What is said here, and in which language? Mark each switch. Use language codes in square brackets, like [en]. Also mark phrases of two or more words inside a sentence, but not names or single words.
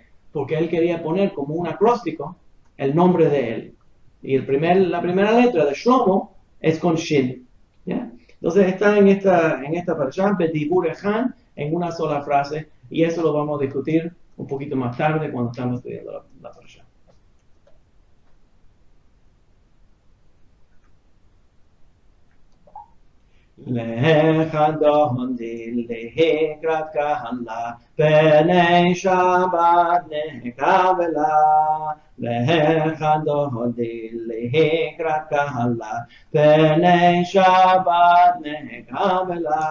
[es] Porque él quería poner como un acróstico el nombre de él. Y la primera letra de Shlomo es con Shin. ¿Ya? Entonces está en esta parashá, [he] בדיבור אחד, [es] en una sola frase, y eso lo vamos a discutir un poquito más tarde cuando estamos estudiando la parashá. [he] Lechadon לקראת קהלה, פני שבת נקבלה. לechadon לקראת קהלה, פני שבת נקבלה.